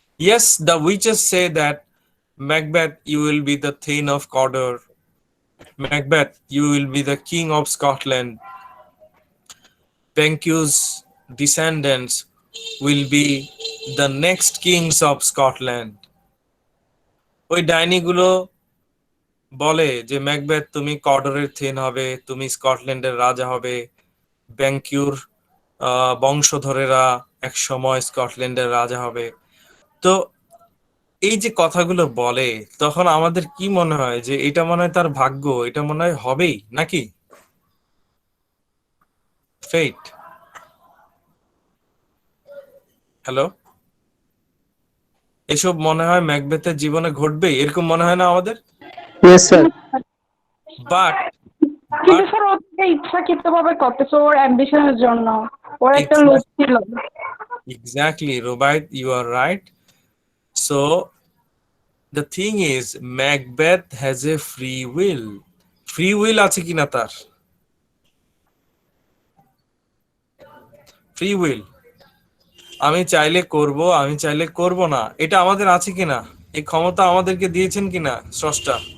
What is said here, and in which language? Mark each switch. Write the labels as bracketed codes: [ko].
[en] Yes, the witches say that Macbeth, you will be the Thane of Cawdor. Macbeth, you will be the king of Scotland. Banquo's descendants will be the next kings of Scotland. [bn] ওই ডাইনিগুলো বলে যে Macbeth তুমি কডরের then হবে, তুমি স্কটল্যান্ডের রাজা হবে, ব্যাংকিউর বংশধরেরা এক সময় স্কটল্যান্ডের রাজা হবে। তো এই যে কথাগুলো বলে তখন আমাদের কি মনে হয় যে এটা মনে হয় তার ভাগ্য, এটা মনে হয় হবেই নাকি? [en] Fate. [bn] হ্যালো, এসব মনে হয় ম্যাকবেথের জীবনে ঘটবেই, এরকম মনে হয় না আমাদের? [en] Yes, sir. But [bn] কিন্তু স্যার ও তো ইচ্ছাকৃতভাবে করতেছে ওর অ্যাম্বিশনের জন্য, ওর একটা লোভ ছিল। [en] Exactly, Rubaiyat, you are right. So the thing is, Macbeth has a free will. [bn] Free will আছে কিনা তার? Free will. আমি চাইলে করব, আমি চাইলে করব না, এটা আমাদের আছে কিনা? এই ক্ষমতা আমাদেরকে দিয়েছেন কিনা স্রষ্টা?